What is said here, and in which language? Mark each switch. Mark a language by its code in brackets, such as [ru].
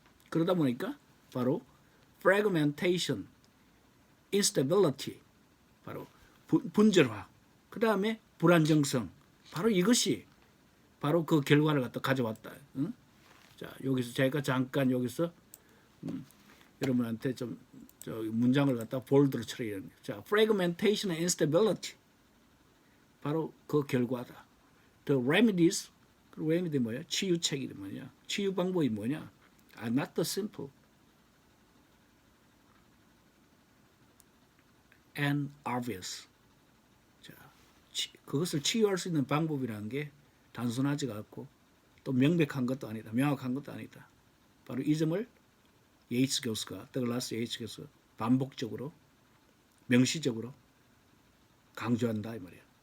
[ko] 그러다 보니까 바로 fragmentation, instability, 바로 분절화, 그 다음에 불안정성, 바로 이것이 바로 그 결과를 갖다 가져왔다. 자, 여기서 제가 잠깐 여기서 여러분한테 좀 문장을 갖다 볼드로 처리해야 됩니다. 자, fragmentation and instability, 바로 그 결과다. [en] The remedies, [ko] 그 remedy 뭐야? 치유책이 뭐냐? 치유 방법이 뭐냐? [en] Are not the simple and obvious. [ko] 자, 그것을 치유할 수 있는 방법이라는 게 단순하지가 않고 또 명백한 것도 아니다. 명확한 것도 아니다. 바로 이 점을 예이츠 교수가 더글라스 예이츠 교수가 반복적으로 명시적으로 강조한다 이 말이야.